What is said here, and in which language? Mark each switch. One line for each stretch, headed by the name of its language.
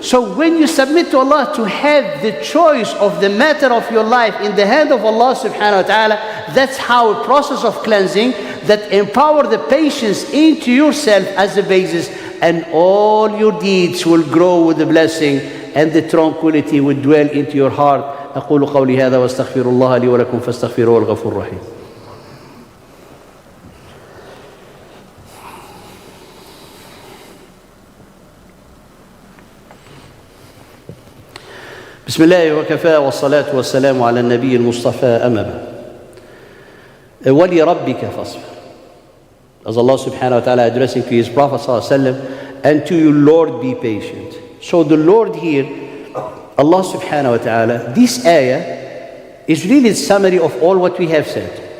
English: So when you submit to Allah to have the choice of the matter of your life in the hand of Allah subhanahu wa ta'ala, that's how a process of cleansing that empower the patience into yourself as a basis, and all your deeds will grow with the blessing and the tranquility will dwell into your heart.
Arabic: أقول قولي هذا واستغفر الله لي ولكم فاستغفروه الغفور الرحيم. بسم الله وكفى والصلاة والسلام على النبي المصطفى أما بعد. وَلِرَبِّكَ فَاصْبِرْ.
English: As Allah subhanahu wa ta'ala addressing to his Prophet sallallahu alaihi wasallam, and to your Lord be patient. So the Lord here, Allah subhanahu wa ta'ala, this ayah is really a summary of all what we have said.